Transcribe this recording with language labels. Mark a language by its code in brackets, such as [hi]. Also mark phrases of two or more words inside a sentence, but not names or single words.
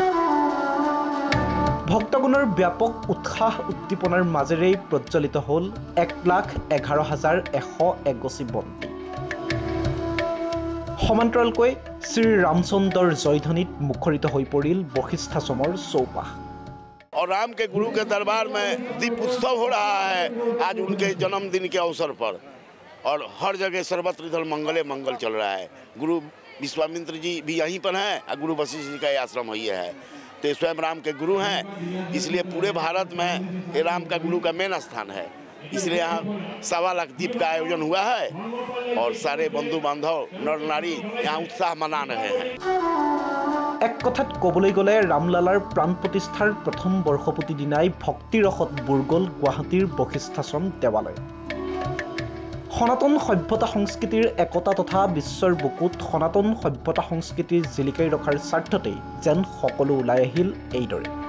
[as] ভক্তগণৰ ব্যাপক উৎসাহ উদ্দীপনাৰ মাজেৰেই প্ৰজ্বলিত হ'ল 1,11,101 গছি বন্তি। সমান্তৰালকৈ শ্ৰী ৰামচন্দ্ৰৰ জয়ধ্বনিত মুখৰিত হৈ পৰিল বশিষ্ঠাশ্ৰমৰ চৌপাশ। [hi] और राम के गुरु के दरबार में दीप उत्सव हो रहा है आज उनके जन्मदिन के अवसर पर, और हर जगह सर्वत्र इधर मंगले मंगल चल रहा है। गुरु विश्वामित्र जी भी यहीं पर हैं और गुरु वशिष्ठ जी का ये आश्रम वही है। तो स्वयं राम के गुरु हैं, इसलिए पूरे भारत में ये राम का गुरु का मेन स्थान है। इसलिए यहाँ 1.25 लाख दीप का आयोजन हुआ है और सारे बंधु बांधव नर नारी यहाँ उत्साह मना रहे हैं। [as] এক কথাত ক'বলৈ গ'লে ৰামলালাৰ প্ৰাণ প্ৰতিষ্ঠাৰ প্ৰথম বৰ্ষপূৰ্তি দিনাই ভক্তিৰসত বুৰ গ'ল গুৱাহাটীৰ বশিষ্ঠাশ্ৰম দেৱালয়। সনাতন সভ্যতা সংস্কৃতিৰ একতা তথা বিশ্বৰ বুকুত সনাতন সভ্যতা সংস্কৃতিৰ জিলিকাই ৰখাৰ স্বাৰ্থতেই যেন সকলো ওলাই আহিল এইদৰে।